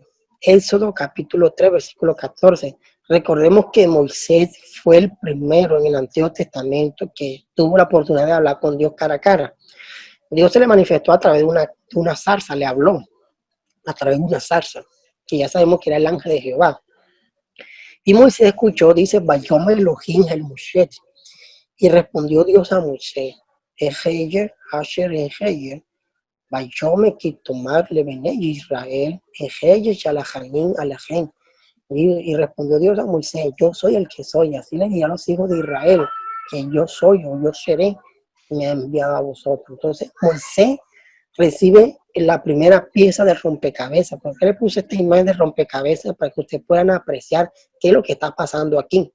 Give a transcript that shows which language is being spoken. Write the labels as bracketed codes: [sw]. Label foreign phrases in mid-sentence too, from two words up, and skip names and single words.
[es] Éxodo capítulo 3, versículo 14. Recordemos que Moisés fue el primero en el Antiguo Testamento que tuvo la oportunidad de hablar con Dios cara a cara. Dios se le manifestó a través de una zarza, le habló a través de una zarza, que ya sabemos que era el ángel de Jehová. Y Moisés escuchó, dice, [he] ויאמר אלהים אל משה. [es] Y respondió Dios a Moisés, [he] אהיה אשר אהיה. ויאמר כה תאמר לבני ישראל אהיה שלחני אליכם. [es] Y respondió Dios a Moisés, yo soy el que soy. Así le dije a los hijos de Israel, que yo soy o yo seré, me ha enviado a vosotros. Entonces Moisés recibe la primera pieza de rompecabezas. ¿Por qué le puse esta imagen de rompecabezas? Para que ustedes puedan apreciar qué es lo que está pasando aquí.